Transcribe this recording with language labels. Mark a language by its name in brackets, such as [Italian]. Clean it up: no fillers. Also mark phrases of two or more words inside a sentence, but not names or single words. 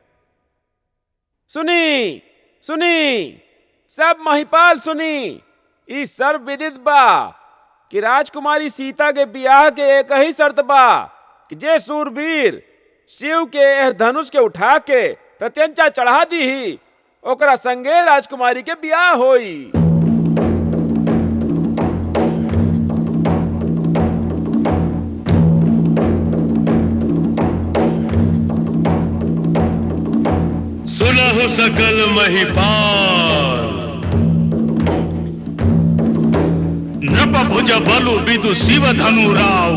[Bhojpuri] सुनी सब महिपाल सुनी। ई सर्व विदित बा कि राजकुमारी सीता के बियाह के एक ही शर्त बा कि जे सूरवीर शिव के एह धनुष के उठा के प्रत्यंचा चढ़ा दी ही ओकरा संगे राजकुमारी के बियाह होई। [Awadhi] सुनहु सकल महिपाल, नृप भुज बलु विदु शिव धनु राव।